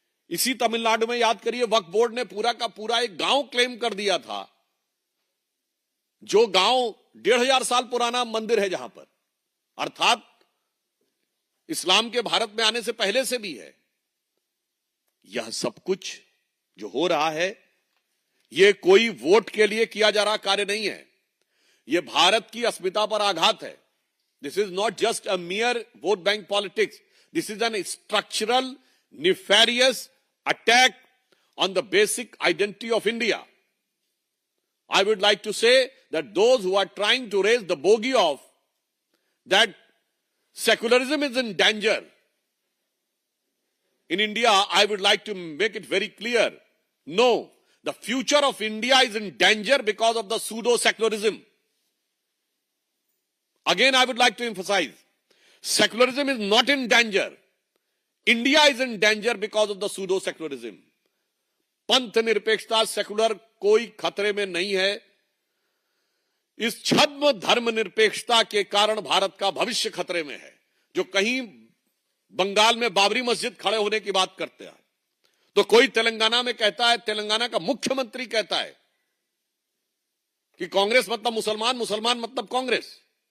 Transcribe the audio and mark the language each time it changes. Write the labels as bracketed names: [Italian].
[Hindi] इसी तमिलनाडु में याद करिए, वक्फ बोर्ड ने पूरा का पूरा एक गांव क्लेम कर दिया था, जो गांव 1500 साल पुराना मंदिर है, जहां पर अर्थात इस्लाम के भारत में आने से पहले से भी है। यह सब कुछ जो हो रहा है, यह कोई वोट के लिए किया जा रहा कार्य नहीं है, यह भारत की अस्मिता पर आघात है। [English] This is not just a mere vote bank politics. This is a structural, nefarious attack on the basic identity of India. I would like to say that those who are trying to raise the bogey of that secularism is in danger in India, I would like to make it very clear. No, the future of India is in danger because of the pseudo-secularism. Again, I would like to emphasize, secularism is not in danger. India is in danger because of the pseudo-secularism. [Hindi] पंथ निरपेक्षता, secular कोई खतरे में नहीं है। इस छद्म धर्म निरपेक्षता के कारण भारत का भविष्य खतरे में है। जो कहीं बंगाल में बाबरी मस्जिद खड़े होने की बात करते हैं, तो कोई तेलंगाना में कहता है, तेलंगाना का मुख्यमंत्री कहता है कि कांग्रेस मतलब मुसलमान, मुसलमान मतलब कांग्रेस।